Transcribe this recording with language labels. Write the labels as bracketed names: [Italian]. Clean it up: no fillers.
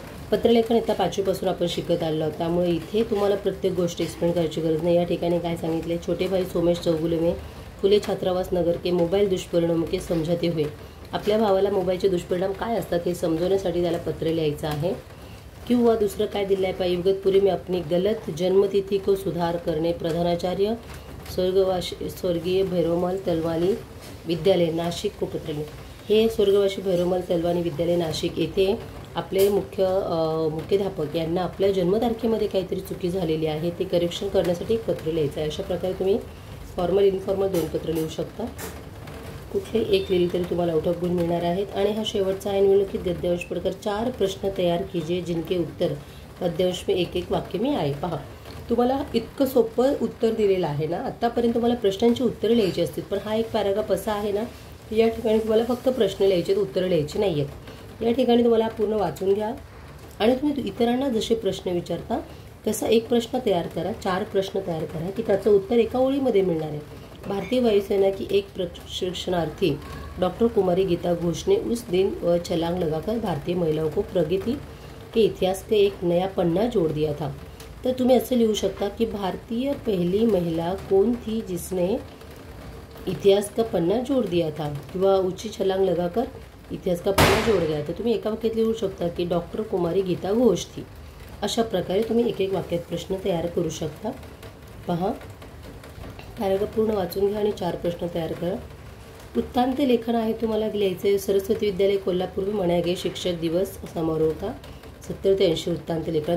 [Marathi] पत्रलेखन येत्या 5वीपासून आपण शिकत आलो, त्यामुळे इथे तुम्हाला प्रत्येक गोष्ट एक्सप्लेन करायची गरज नाही। या ठिकाणी काय सांगितले, [Hindi] छोटे भाई सोमेश चौगुले में फुले छात्रावास नगर के मोबाईल दुष्परिणाम के समझाते हुए, [Marathi] आपल्या भावाला मोबाईलचे दुष्परिणाम काय असतात हे समजवण्यासाठी त्याला पत्र लिहायचं आहे। किंवा दुसरं काय दिलं आहे, [Hindi] इगतपुरी में अपनी गलत जन्मतिथि को सुधार करने प्रधानाचार्य स्वर्गीय भैरवमल तलवानी विद्यालय नाशिक को पत्र लिहा। [Marathi] हे स्वर्गवासी भैरवमल तलवानी विद्यालय नाशिक येथे आपले मुख्याध्यापक यांना आपल्या जन्मतारखेमध्ये काहीतरी चुकी झालेली आहे ते करेक्शन करण्यासाठी एक पत्र लिहायचं आहे। अशा प्रकारे तुम्ही फॉर्मल इनफॉर्मल 2 पत्र लिहू शकता, कुठले एक लिहिली तरी तुम्हाला आउट ऑफ गुण मिळणार आहेत। आणि हा शेवटचा आहे, [Hindi] निम्नलिखित गद्यांश पढ़कर 4 प्रश्न तयार कीजिए जिनके उत्तर गद्यांश में एक वाक्य में आए। [Marathi] पहा तुम्हाला इतकं सोपं उत्तर दिलेलं आहे ना, आत्तापर्यंत तुम्हाला प्रश्नांची उत्तरं लिहायची असतील, पण हा एक पॅराग्राफ असा आहे ना, या ठिकाणी तुम्हाला फक्त प्रश्न लिहायचे, उत्तरं लिहायची नाही आहेत। या ठिकाणी तुम्हाला पूर्ण वाचून घ्या आणि तुम्ही इतरांना जसे प्रश्न विचारता तसा एक प्रश्न तयार करा, 4 प्रश्न तयार करा की त्याचं उत्तर एका ओळीमध्ये मिळणार आहे। [Hindi] भारतीय वायुसेना की एक प्रशिक्षणार्थी डॉक्टर कुमारी गीता घोष ने उस दिन वह छलांग लगाकर भारतीय महिलाओं को प्रगति के इतिहास का एक नया पन्ना जोड़ दिया था। [Marathi] तर तुम्ही असं लिहू शकता की [Hindi] भारतीय पहली महिला कौन थी जिसने इतिहास का पन्ना जोड़ दिया था, किंवा ऊंची छलांग लगाकर इतिहास का पन्ना जोड़ गया। [Marathi] तर तुम्ही एका वाक्यात लिहू शकता की डॉक्टर कुमारी गीता घोष थी। अशा प्रकारे तुम्ही एक एक वाक्यात प्रश्न तयार करू शकता। पहा पॅराग्राफ पूर्ण वाचून घ्या आणि 4 प्रश्न तयार करा। वृत्तांत लेखन आहे तुम्हाला लिहायचे, [Hindi] सरस्वती विद्यालय कोल्हापूर में मनाया गया शिक्षक दिवस समारोह का [Marathi] 70 ते 80 वृत्तांत लेखन।